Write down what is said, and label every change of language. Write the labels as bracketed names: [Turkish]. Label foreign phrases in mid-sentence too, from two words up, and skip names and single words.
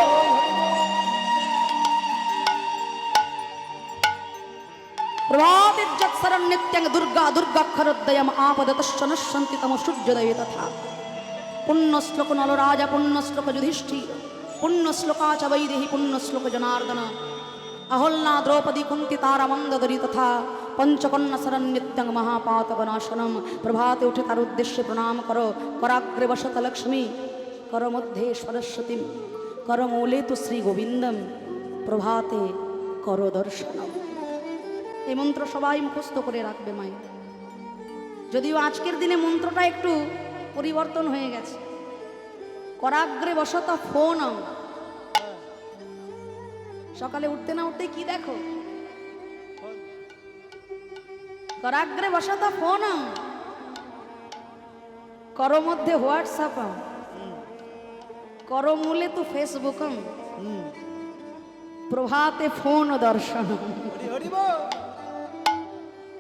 [Sanskrit] প্রভাতেজ্জৎসরণ নিত্যং দুর্গা দুর্গাক্ষরোদয়ম আপদতশ্চ নশ্যন্তি তম সূর্যোদয়ে তথা। পুণ্য শ্লোক নলরাজা, পুণ্য শ্লোক যুধিষ্ঠির, পুণ্য শ্লোকাচ বৈদেহী, পুণ্য শ্লোক জনার্দন, अहल्ला द्रौपदी कुंती तारा मंदोदरी तथा पंचकन्या शरण्यत्यंग महापातकनाशनम। [Bangla] প্রভাতে উঠে তার উদ্দেশ্য প্রণাম করো। [Sanskrit] कराग्रे वसत लक्ष्मी, कर मध्य सरस्वती, कर मूले तो श्री गोविंदम, प्रभाते करो दर्शनम। [Bangla] এই মন্ত্র সবাই মুখস্থ করে রাখবে মায়ের। যদিও আজকের দিনে মন্ত্রটা একটু পরিবর্তন হয়ে গেছে। [Sanskrit] করাগ্রে বসত [Bangla] ফোন, সকালে উঠতে না উঠতে কি দেখো? [Sanskrit] করাগ্রে বসত ফোন, কর মধ্যে হোয়াটসঅ্যাপ, কর মূলে তো ফেসবুক, প্রভাতে ফোন দর্শন।